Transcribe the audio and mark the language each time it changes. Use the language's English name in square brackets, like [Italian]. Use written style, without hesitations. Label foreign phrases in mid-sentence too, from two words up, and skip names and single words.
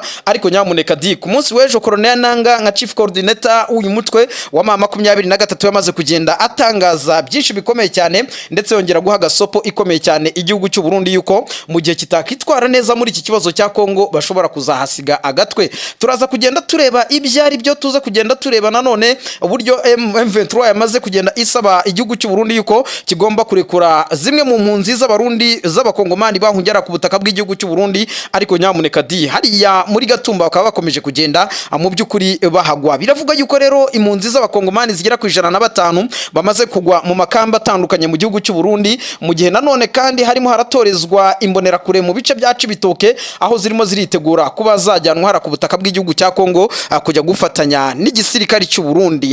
[Kinyarwanda] Ariko nyamuneka di ku munsi w'ejo Colonel Nanga nka [English] chief coordinator [Kinyarwanda] w'uyu mutwe wa M23 yamaze kugenda atangaza byinshi bikomeye cyane, ndetse yongera guha gasopo ikomeye cyane igihugu cy'u Burundi yuko mu gihe kitakitwara neza muri iki kibazo cya Kongo bashobora kuzahasiga agatwe. Turaza kugenda tureba ibyari byo, tuza kugenda tureba nanone uburyo M23 yamaze kugenda isaba igihugu cy'u Burundi yuko kigomba kurekura zimwe mu mpunzi z'abarundi z'abakongomani bahungera ku butaka bw'igihugu cy'u Burundi. Ariko nyamuneka di hariya muri Gatumba bakaba bakomeje kugenda mu by'ukuri bahagwa. Biravuga yuko rero impunzi z'abakongomani zigera ku 105 bamaze kugwa mu makamba atandukanye mu gihugu cy'u Burundi, mu gihe nanone kandi harimo haratorezwa imbonerakure mu bice bya Cibitoke, aho zirimo ziritegura kuba zajyanwa hara ku butaka bw'igihugu cya Kongo kujya gufatanya n'igisirikare cy'u Burundi.